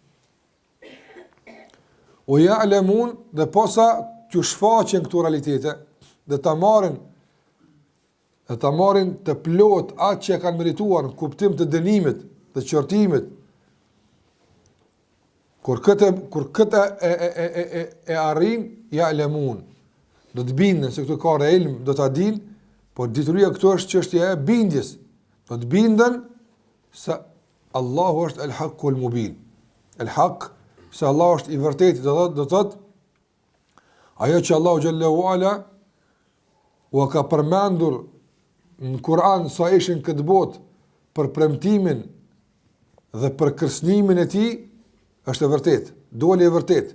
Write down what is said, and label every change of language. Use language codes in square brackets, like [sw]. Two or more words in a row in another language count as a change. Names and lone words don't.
[sq] O ya'lamun, dhe posa t'ju shfaqen këto realitete, dhe ta marrin të plot atë që e kanë merituar në kuptim të dënimit dhe qortimit. Kur këtë e arrin, ya'lamun, do të bindën se këtu ka ilm, do ta dinë, por dituria këtu është çështja e bindjes. Do të bindën se Allahu është [ar] الحق المبين. الحق, [sq] se Allahu është i vërtetë, do thotë ajo që Allahu [ar] جل وعلا [sq] u ka përmendur në Kur'an sa ishin këtë botë për premtimin dhe për kërcënimin e tij, është e vërtetë, doli e vërtetë.